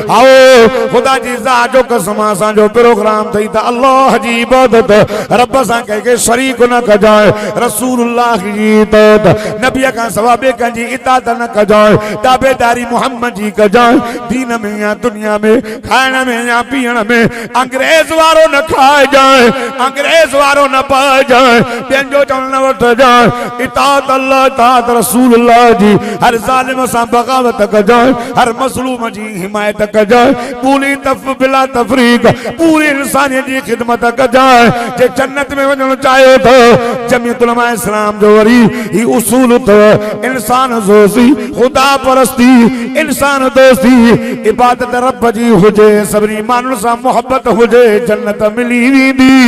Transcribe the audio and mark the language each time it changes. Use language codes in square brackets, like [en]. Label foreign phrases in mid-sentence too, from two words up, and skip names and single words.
[sd] आओ खुदा जी ज़ात जो कसम असांजो प्रोग्राम थई त अल्लाह जी इबादत रब सां कंहिंखे शरीक न कजाए, रसूलुल्लाह जी इताअत नबी खां सवा ॿिए कंहिंजी इताअत न कजाए, ताबेदारी मोहम्मद जी कजाए, दीन में या दुनिया में, खाइण में या पीअण में अंग्रेज वारो न खाए जाए, अंग्रेज वारो न पाए जाए, ॿियनि जो चवण न वठजाए, इताअत अल्लाह इताअत रसूलुल्लाह जी, हर ज़ालिम सां बगावत कजाए, हर मज़लूम जी हिमायत कजाए, पूरी बिला तफरीक पूरी इंसानियत जी खिदमत कजाए। जे जन्नत में वञणु चाहियो तो जमियत उलमा इस्लाम जो वरी ही उसूल तो इंसान दोस्ती, खुदा परस्ती, इंसान दोस्ती, इबादत रब जी हुजे, सभिनी माण्हुनि सां मोहब्बत हुजे, जन्नत मिली वेंदी।